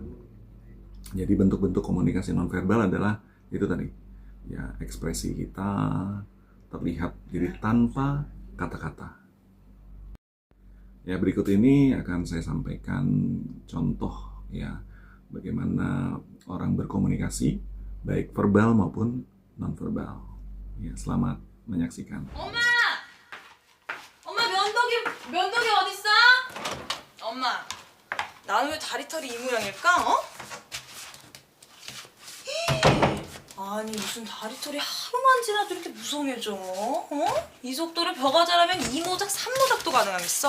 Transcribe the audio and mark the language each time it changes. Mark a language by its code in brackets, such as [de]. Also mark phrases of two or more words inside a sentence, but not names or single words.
[id] Jadi bentuk-bentuk komunikasi nonverbal adalah itu tadi, ya, ekspresi kita terlihat jadi tanpa kata-kata. Ya, berikut ini akan saya sampaikan contoh, ya, bagaimana orang berkomunikasi baik verbal maupun nonverbal. Ya, selamat menyaksikan. [ko] 엄마! 엄마 면도기 어딨어? 엄마, 나는 왜 다리털이 이 모양일까? 아니 무슨 다리털이 하루만 지나도 이렇게 무성해져? 이 속도로 벼가 자라면 2모작, 3모작도 가능하겠어.